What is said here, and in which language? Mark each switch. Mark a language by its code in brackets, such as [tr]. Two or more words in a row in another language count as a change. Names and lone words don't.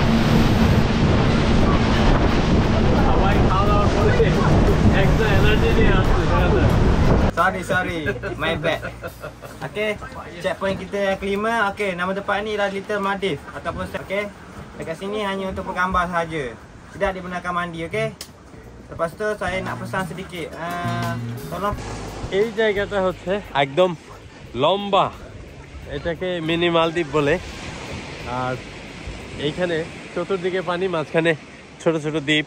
[bn] সবাই খাওয়া দাওয়ার পরে একটা এনার্জি নিয়ে আসছে। [en] Sorry, my bad. [ms] Okay, checkpoint kita yang kelima. Okay, nama tempat ni adalah Little Maldives ataupun okay. Dekat sini hanya untuk bergambar sahaja, tidak dibenarkan mandi. Okay. Lepas tu saya nak pesan sedikit. Tolong. [bn] এই জায়গাটা হচ্ছে একদম লম্বা, এটাকে মিনি মালদ্বীপ বলে। আর এইখানে চতুর্দিকে পানি, মাঝখানে ছোট ছোট দ্বীপ।